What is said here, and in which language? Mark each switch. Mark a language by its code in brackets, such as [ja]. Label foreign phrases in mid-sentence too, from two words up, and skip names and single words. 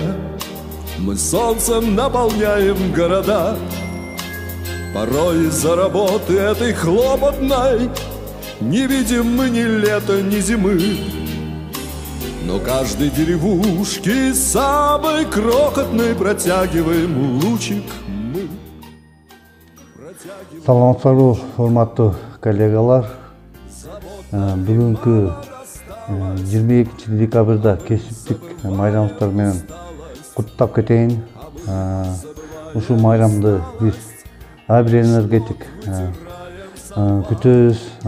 [ru] Мы солнцем наполняем города. Порой из-за работы этой хлопотной не видим мы ни лета, ни зимы. Но каждой деревушки самой крохотной протягиваем лучик мы. [ky] Саламатсызбы, урматтуу коллегалар. Бүгүнкү 22 декабрда кесиптик майрамыбыздар менен куттап кетейин. Ушул майрамды биз ар бир энергетик күтөбүз.